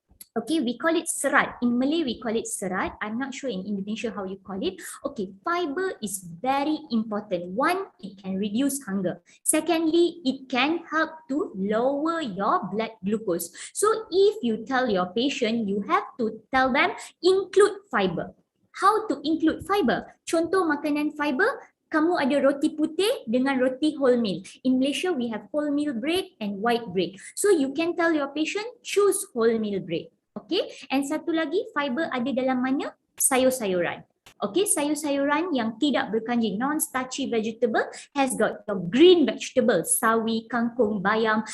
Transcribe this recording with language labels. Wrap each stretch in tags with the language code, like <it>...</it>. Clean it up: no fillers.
<en>Okay, we call it serat. In Malay, we call it serat. I'm not sure in Indonesia how you call it. Okay, fiber is very important. One, it can reduce hunger. Secondly, it can help to lower your blood glucose. So if you tell your patient, you have to tell them include fiber. How to include fiber?</en> <ms>Contoh makanan fiber, kamu ada roti putih dengan roti wholemeal.</ms> <en>In Malaysia, we have wholemeal bread and white bread. So you can tell your patient, choose wholemeal bread.</en> <ms>Okay, and satu lagi, fiber ada dalam mana? Sayur-sayuran. Okay, sayur-sayuran yang tidak berkanji,</ms> <en>non-starchy vegetable has got your green vegetable,</en> <ms>sawi, kangkung, bayam.</ms>